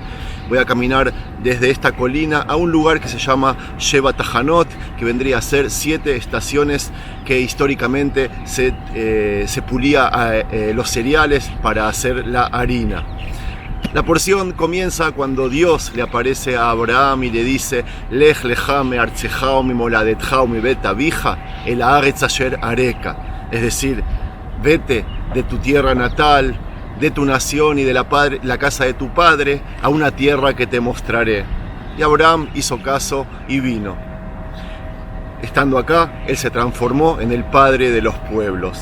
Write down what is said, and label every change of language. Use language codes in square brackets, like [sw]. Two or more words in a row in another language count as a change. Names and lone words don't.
[es] Voy a caminar desde esta colina a un lugar que se llama Sheva Tahanot, que vendría a ser 7 estaciones que históricamente se pulía los cereales para hacer la harina. La porción comienza cuando Dios le aparece a Abraham y le dice: [he] לך לך מארצך וממולדתך ומבית אביך אל הארץ אשר אראך, [es] es decir, vete de tu tierra natal, de tu nación y de la casa de tu padre a una tierra que te mostraré. Y Abraham hizo caso y vino. Estando acá, él se transformó en el padre de los pueblos.